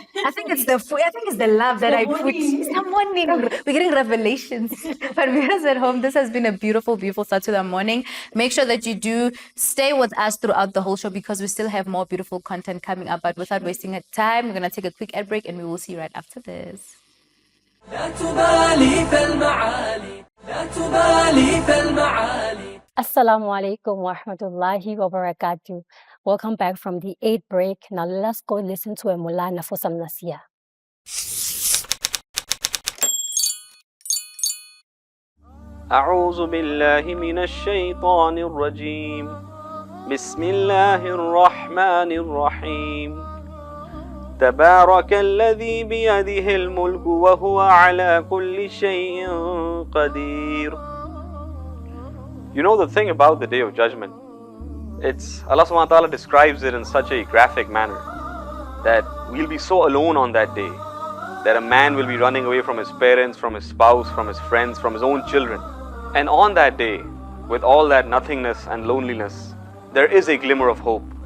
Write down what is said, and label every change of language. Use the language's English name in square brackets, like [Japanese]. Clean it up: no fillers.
[English] I think it's the food. I think it's the love that I put. It's the morning. We're getting revelations. But viewers at home, this has been a beautiful, beautiful start to the morning. Make sure that you do stay with us throughout the whole show because we still have more beautiful content coming up. But without wasting time, we're gonna take a quick ad break and we will see you right after this. [Arabic] لا تبالي فالمعالي لا تبالي فالمعالي. Assalamu alaikum wa rahmatullahi wa barakatuh. [English] Welcome back from the 8th break. Now let's go listen to a Mulana for some nasiya. [Arabic] أعوذ بالله من الشيطان الرجيم بسم الله الرحمن الرحيم تبارك الذي بيده الملك وهو على كل شيء قدير. [English] You know the thing about the Day of Judgment, it's Allah subhanahu wa ta'ala describes it in such a graphic manner that we'll be so alone on that day that a man will be running away from his parents, from his spouse, from his friends, from his own children. And on that day, with all that nothingness and loneliness, there is a glimmer of hope.